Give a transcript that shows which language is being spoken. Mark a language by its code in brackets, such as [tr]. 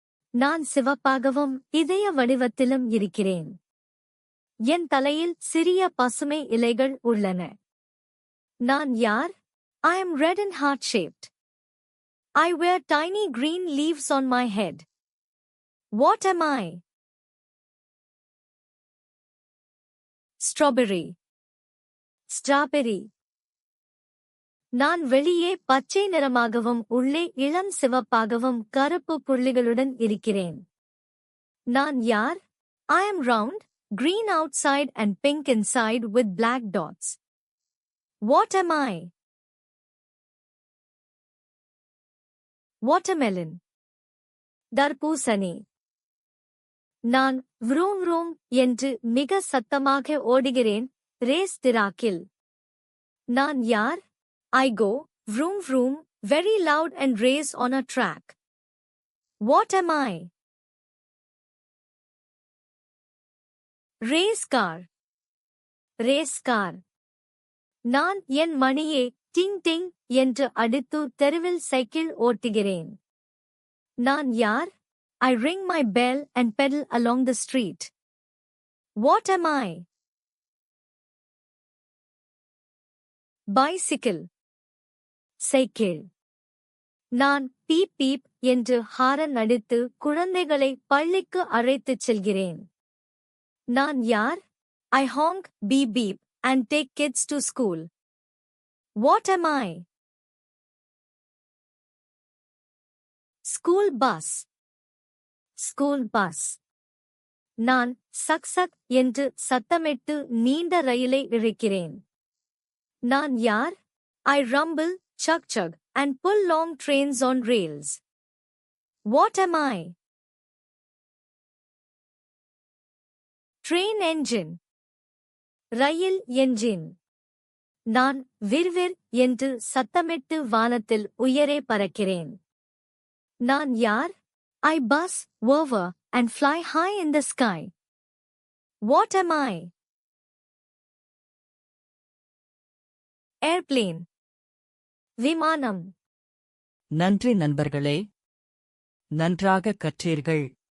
[ta] நான் சிவப்பாகவும் இதய வடிவத்திலும் இருக்கிறேன். என் தலையில் சிறிய பசுமை இலைகள் உள்ளன. நான் யார்? [en] I am red and heart-shaped. I wear tiny green leaves on my head. What am I? Strawberry. Strawberry. [ta] நான் வெளியே பச்சை நிறமாகவும் உள்ளே இளம் சிவப்பாகவும் கருப்பு புள்ளிகளுடன் இருக்கிறேன். நான் யார்? [en] I am round, green outside and pink inside with black dots. What am I? Watermelon. [ta] தர்பூசணி. நான் vroom vroom என்று மிக சத்தமாக ஓடுகிறேன், ரேஸ் டிராக்கில். நான் யார்? [en] I go, vroom vroom, very loud and race on a track. What am I? Race car. Race car. [ta] நான் என் மணியை டிங் டிங் என்று அடித்து தெருவில் சைக்கிள் ஓட்டுகிறேன். நான் யார்? [en] I ring my bell and pedal along the street. What am I? Bicycle. Cycle. [ta] நான் beep beep என்று horn அடித்து குழந்தைகளை பள்ளிக்கு அழைத்துச் செல்கிறேன். நான் யார்? [en] I honk, beep beep, and take kids to school. What am I? School bus. School bus. [ta] நான் சக் சக் என்று சத்தமிட்டு நீண்ட ரயிலை இழுக்கிறேன். நான் யார்? [en] I rumble, chug chug, and pull long trains on rails. What am I? Train engine. [ta] Rail engine. நான் விர்விர் என்று சத்தமிட்டு வானத்தில் உயரே பறக்கிறேன். நான் யார்? [en] I buzz, whir, and fly high in the sky. What am I? Airplane. [ta] விமானம். நன்றி நண்பர்களே. நன்றாக கற்றீர்கள்.